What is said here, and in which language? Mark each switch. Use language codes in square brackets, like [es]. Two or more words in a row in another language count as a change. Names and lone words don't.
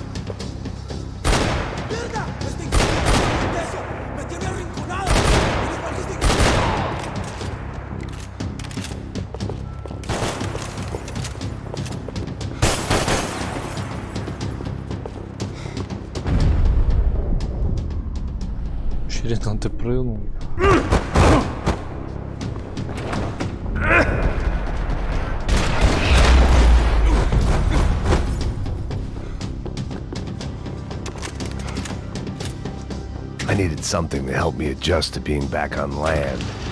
[es] ¡Mierda! ¡Este infeliz de eso! ¡Me tiene arrinconado! ¡Tiene balística! [ru] Ширина, ты прыгнул. [en] I needed something to help me adjust to being back on land.